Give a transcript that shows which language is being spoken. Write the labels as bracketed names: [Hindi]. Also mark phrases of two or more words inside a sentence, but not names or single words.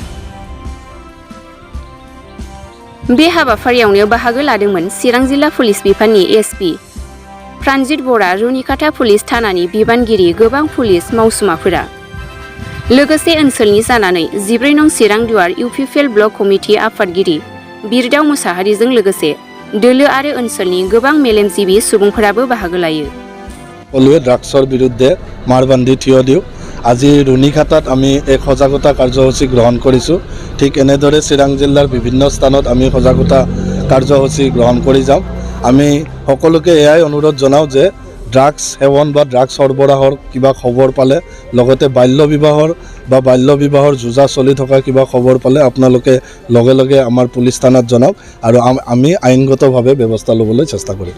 [Bodo] बे हाबाफारियावनो बाहागो लादोंमोन चिरां जिल्ला पुलिस बिफाननि एसपि प्रानजित बरा, रुनिकाटा पुलिस थानानि बिबानगिरि, गोबां पुलिस मावसुमाफोरा। लोगोसे ओनसोलनि जानानै 14 नं चिरां दुवार इउपिपिएल [English] block committee [Bodo] आफादगिरि बिरदाव मुसाहारिजों लोगोसे दोलो आरो ओनसोलनि गोबां मेलेमजिबि सुबुंफोराबो बाहागो लायो। [Assamese] সকলোৱে ড্ৰাগছৰ বিৰুদ্ধে মাৰ বান্ধি থিয় দিওঁ। আজি ৰুনিকাটাত আমি এক সজাগতা কাৰ্যসূচী গ্ৰহণ কৰিছোঁ। ঠিক এনেদৰে চিৰাং জিলাৰ বিভিন্ন স্থানত আমি সজাগতা কাৰ্যসূচী গ্ৰহণ কৰি যাম। আমি সকলোকে এয়াই অনুৰোধ জনাওঁ যে ড্ৰাগছ সেৱন বা ড্ৰাগছ সৰবৰাহৰ কিবা খবৰ পালে, লগতে বাল্য বিবাহৰ যোজা চলি থকা কিবা খবৰ পালে আপোনালোকে লগে লগে আমাৰ পুলিচ থানাত জনাওক আৰু আমি আইনগতভাৱে ব্যৱস্থা ল'বলৈ চেষ্টা কৰিম।